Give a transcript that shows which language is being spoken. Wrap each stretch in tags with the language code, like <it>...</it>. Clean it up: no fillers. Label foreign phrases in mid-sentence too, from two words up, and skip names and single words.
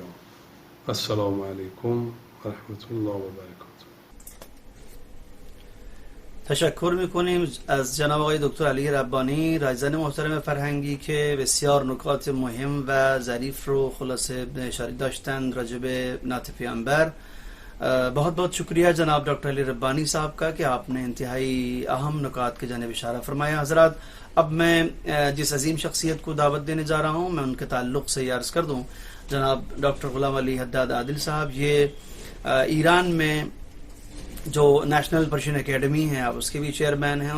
<ar>و السلام علیکم و رحمت الله و برکاته.</ar> <fa>تشکر میکنیم از جناب آقای دکتر علی ربانی، رایزن محترم فرهنگی، که بسیار نکات مهم و ظریف رو خلاصه اشاره داشتن راجع به نعت پیامبر.</fa> <ur>بہت بہت شکریہ جناب ڈاکٹر علی ربانی صاحب کا کہ آپ نے انتہائی اہم نکات کے جانب اشارہ فرمایا. حضرات، اب میں جس عظیم شخصیت کو دعوت دینے جا رہا ہوں میں ان کے تعلق سے یہ عرض کر دوں. جناب ڈاکٹر غلام علی حداد عادل صاحب، یہ ایران میں جو نیشنل پرشین اکیڈمی ہے اب اس کے بھی چیئرمین ہیں.</ur>